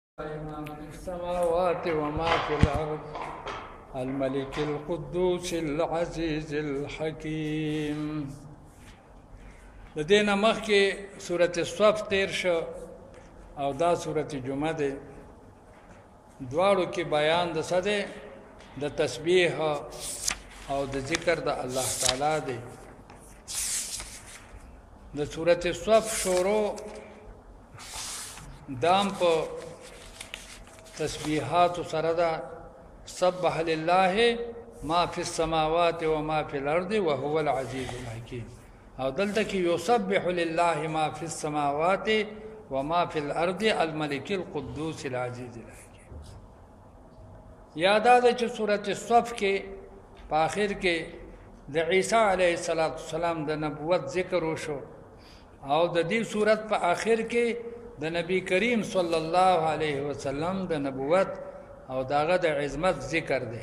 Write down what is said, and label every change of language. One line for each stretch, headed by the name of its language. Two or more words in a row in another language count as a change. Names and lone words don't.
Arabic: ما في السماوات وما في الأرض الملك القدوس العزيز الحكيم.
Pashto: لدينا مخي سورة الصف تیر شو او دا سورة جمعه ده دوارو کی بیان د سده د تسبیح او د ذکر د الله تعالی ده. د سورة الصف شروع دام په تسبیحات سره ده
Arabic: سبح لله ما في السماوات وما في الارض وهو العزيز الحكيم.
Pashto: او دلته کې
Arabic: يسبح لله ما في السماوات وما في الارض الملك القدوس العزيز الحكيم.
Pashto: یاد ده چې سورة الصف کې په اخر کې د عیسی
Arabic: علیه السلام
Pashto: د نبوت ذکر وشو او د دې سورت په اخر کې د نبی کریم
Arabic: صلی الله علیه وسلم
Pashto: د نبوت او داغه د عظمت ذکر دی.